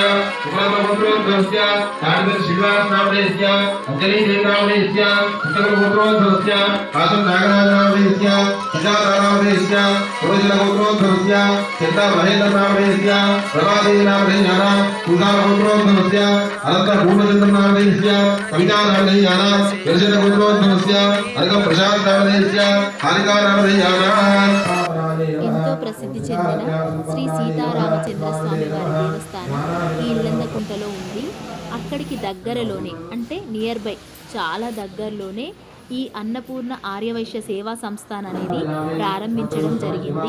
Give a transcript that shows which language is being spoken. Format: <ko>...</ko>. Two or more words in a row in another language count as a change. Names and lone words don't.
<sa>उपलब्धगोत्रोद्भवस्य तारक श्रीवासनामधेयस्य अंजलिदेवनामधेयस्य उत्तरगोत्रोद्भवस्य आसम नागराजनामधेयस्य सुजातानामधेयस्य पुरजलगोत्रोद्भवस्य चित्ता महेन्द्रनामधेयस्य प्रभादेवनामधेयानां सुधारगोत्रोद्भवस्य अनंत भूमचन्द्रनामधेयस्य कविता नामधेयानां दर्शनगोत्रोद्भवस्य अर्घ प्रशांत नामधेयस्य हारिका नामधेयानां</sa> <te>ఎంతో ప్రసిద్ధి చెందిన శ్రీ సీతారామచంద్ర స్వామి వారి దేవస్థానం ఈ ఇల్లందకుంటలో ఉంది. అక్కడికి దగ్గరలోనే అంటే</te> <en>near by</en> <te>చాలా దగ్గరలోనే ఈ అన్నపూర్ణ ఆర్యవైశ్య సేవా సంస్థాన్ అనేది ప్రారంభించడం జరిగింది.</te>